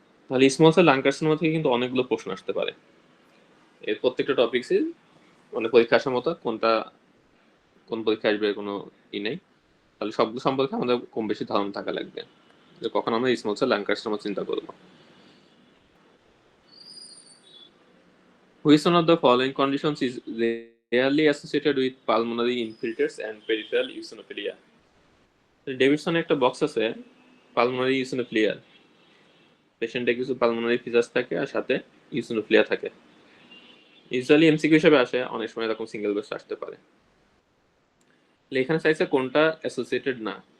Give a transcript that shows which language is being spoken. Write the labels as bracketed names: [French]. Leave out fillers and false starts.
[Bangla] তাহলে small cell lung carcinoma থেকে কিন্তু অনেকগুলো প্রশ্ন আসতে পারে। এর প্রত্যেকটা টপিকসই মানে পরীক্ষা আসার মতো, কোনটা কোন পরীক্ষা আসবে কোনো নেই। তাহলে সবগুলো সম্পর্কে আমাদের কম বেশি ধারণা থাকা লাগবে, যে কখন আমরা স্মল সেল লাং কার্সিনোমা চিন্তা করবো। [English] Which one of the following conditions is rarely associated with pulmonary infiltrates and peripheral eosinophilia? [Bangla] ডেভিডসনে একটা বক্স আছে পালমোনারি ইওসিনোফিলিয়া, পেশেন্টে কিছু পালমোনারি ফিজাস থাকে আর সাথে ইওসিনোফিলিয়া থাকে। ইউজুয়ালি এমসিকিউ হিসেবে আসে, অনেক সময় এরকম সিঙ্গেল বেস আসতে পারে। এখানে চাইছে কোনটা অ্যাসোসিয়েটেড না।